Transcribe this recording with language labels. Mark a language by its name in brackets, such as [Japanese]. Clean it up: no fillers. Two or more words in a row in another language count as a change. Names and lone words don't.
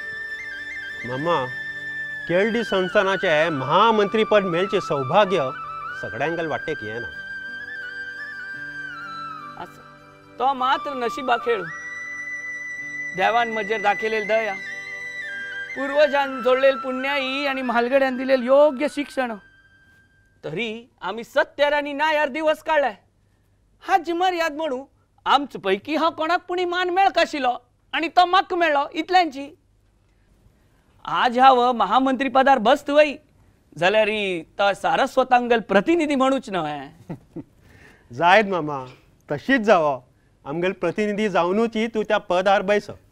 [Konkani] मामा केळडी संस्थानाचे महामंत्री पद मेळचे सौभाग्य सगळ्यांगल वाटेक येना. तो मात्र नशिबा खेळ. देवान मजेर दाखयलेली दया, पूर्वजान जोडलेली पुण्याई आणि म्हालगड्यान दिलेले योग्य शिक्षण. तरी आम्ही सत्यार आणि न्यायार दिवस काढलाय. हा जिमर्याद म्हणू आमच पैकी हा कोणाक पुणी मान मेळक आशिल्लो आणि तो म्हाका मेळ्ळो इतल्यांची. आज हांव महामंत्री पदार बसत वय जाल्यार तो सारस्वतांगल प्रतिनिधी म्हणूच न्हय. जायत मामा तशीच जावो. आमगल प्रतिनिधी जावनूच तू त्या पदार बैस.